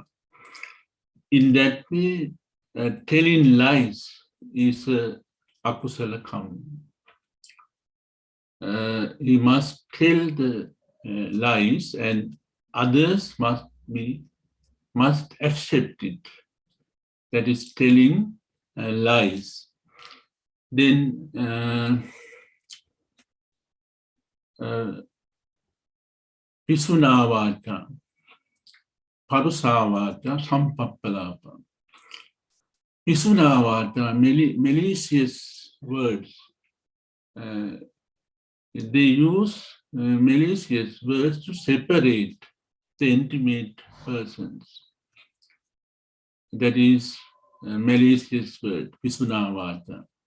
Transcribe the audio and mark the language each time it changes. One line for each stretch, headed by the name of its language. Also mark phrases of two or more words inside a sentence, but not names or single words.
English: In that way, telling lies is
Pali: akusala karma.
English: He must tell the lies, and others must accept it. That is telling lies.
Pali: Then pisunavata, parusavata, sampappalapa.
English: Pisunavata, malicious words. They use malicious words to separate the intimate persons. That is malicious word, pisunavata.